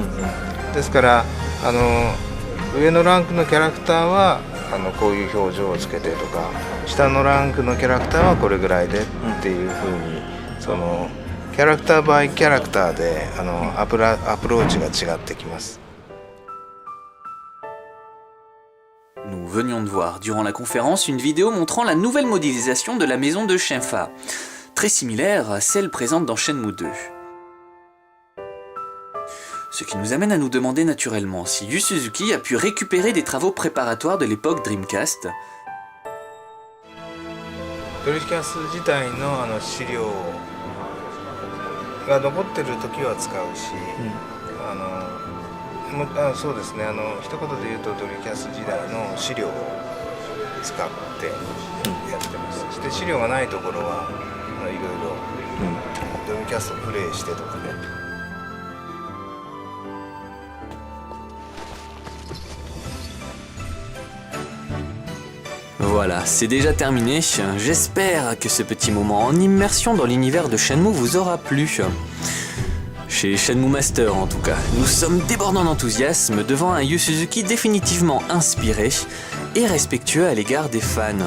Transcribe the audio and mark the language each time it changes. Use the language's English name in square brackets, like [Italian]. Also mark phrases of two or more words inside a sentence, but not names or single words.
[Japanese] ですから上のランクのキャラクターはこういう表情をつけてとか、下のランクのキャラクターはこれぐらいでっていう風に、 [English] character by character [Japanese] でアプローチが違ってきます。 [French] Nous venions de voir durant la conférence une vidéo montrant la nouvelle modélisation de la maison de Shenfa, très similaire à celle présente dans Shenmue 2. Ce qui nous amène à nous demander naturellement si Yu Suzuki a pu récupérer des travaux préparatoires de l'époque Dreamcast. [Japanese] ドリキャス自体の資料が残ってる時は使うし、そうですね、一言で言うとドリキャス時代の資料を使ってやってます。そして資料がないところはいろいろドリキャャストプレイしてとかね。 [French] Voilà, c'est déjà terminé. J'espère que ce petit moment en immersion dans l'univers de Shenmue vous aura plu. Chez Shenmue Master en tout cas, nous sommes débordants d'enthousiasme devant un Yu Suzuki définitivement inspiré et respectueux à l'égard des fans.